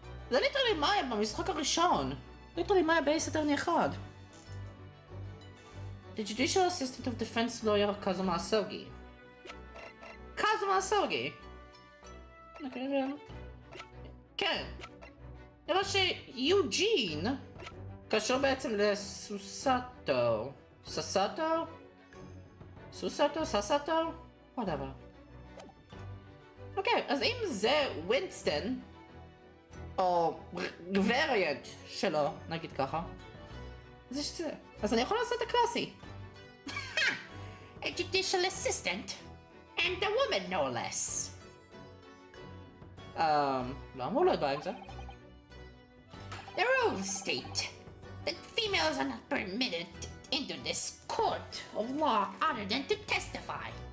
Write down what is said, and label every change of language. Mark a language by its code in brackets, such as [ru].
[he] זה ליטרלי מאיה במשחק הראשון. ליטרלי מאיה באייס אטרני 1. [en] The judicial assistant of defense lawyer Kazuma Asogi. Kazuma Asogi! [he] כן. נראה שיוג'ין קשור בעצם לסוסטו. ססטו? סוסטו? ססטו? [en] whatever. [he] אוקיי, אז אם זה ווינסטון, או גבריאנט שלו, נגיד ככה, אז יש את זה. אז אני יכול לעשות את הקלאסי. [en] A judicial assistant, and a woman no less. [he] לא אמור להיות בעיה עם זה. [en] The rules state that females are not permitted into this court of law other than to testify.